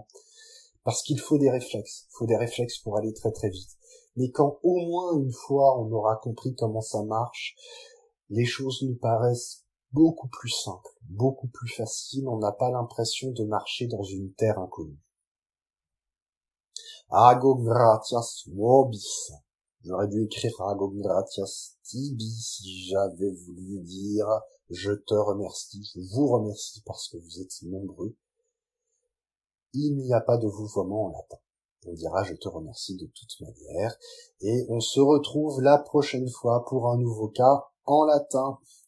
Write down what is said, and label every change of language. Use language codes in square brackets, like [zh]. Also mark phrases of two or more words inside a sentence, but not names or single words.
[fr] Parce qu'il faut des réflexes. Il faut des réflexes pour aller très très vite. Mais quand au moins une fois on aura compris comment ça marche, les choses nous paraissent beaucoup plus simples, beaucoup plus faciles. On n'a pas l'impression de marcher dans une terre inconnue. [la] Ago gratias vobis. [fr] J'aurais dû écrire [la] Ago gratias tibi [fr] si j'avais voulu dire je te remercie, je vous remercie parce que vous êtes nombreux. Il n'y a pas de vouvoiement en latin. On dira je te remercie de toute manière. Et on se retrouve la prochaine fois pour un nouveau cas en latin.